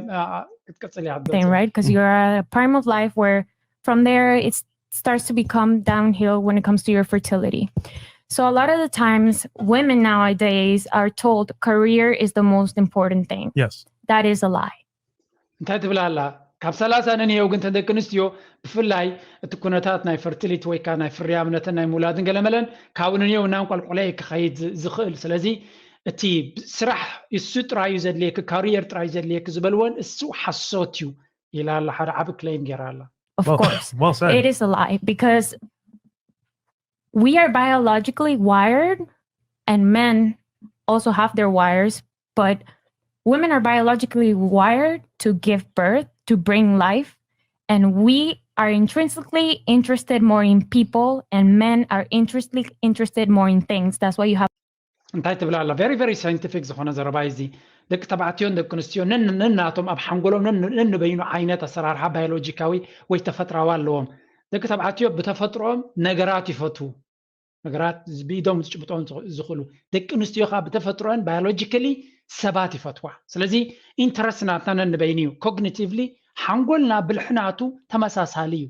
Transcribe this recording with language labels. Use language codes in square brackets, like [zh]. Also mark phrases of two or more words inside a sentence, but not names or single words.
[en] thing, right? Because you're at a prime of life where from there it starts to become downhill when it comes to your fertility. So a lot of the times women nowadays are told career is the most important thing. Yes. That is a lie. [ti] እንታይ ትብላ ካብ 30 ነኒዮ ግን ተደቂ ኣንስትዮ ብፍላይ እቲ ኩነታት ናይ ፈርቲሊቲ ወይ ከዓ ናይ ፍርያምነትን ናይ ሙላድን ገለመለን ካብ ነኒዮ ናብ ቆልቆለይ ክኸይድ ዝኽእል ስለዚ እቲ ስራሕ እሱ ጥራዩ ዘድልየክ ካሪየር ጥራዩ ዘድልየክ ዝበልዎን እሱ ሓሶት እዩ ኢላ ኣላ ሓደ ዓብ ክሌም ጌራ ኣላ [en] Of course, it is a lie because we are biologically wired and men also have their wires, but women are biologically wired to give birth, to bring life, and we are intrinsically interested more in people and men are intrinsically interested more in things. That's why you have [ti] እንታይ ትብላ ኣላ [en] very very scientific [ti] ዝኾነ ዘረባ እዚ ደቂ ተባዕትዮን ደቂ ኣንስትዮ ነናቶም ኣብ ሓንጎሎም ነንበይኑ ዓይነት ኣሰራርሓ ባዮሎጂካዊ ወይ ተፈጥራዊ ኣለዎም ደቂ ተባዕትዮ ብተፈጥሮኦም ነገራት ይፈትዉ ነገራት ብኢዶም ዝጭብጦም ዝኽእሉ ደቂ ኣንስትዮ ከዓ ብተፈጥሮን ባዮሎጂካሊ ሰባት ይፈትዋ ስለዚ ኢንተረስት ናትና ነንበይኑ እዩ ኮግኒቲቭሊ ሓንጎልና ብልሕናቱ ተመሳሳሊ እዩ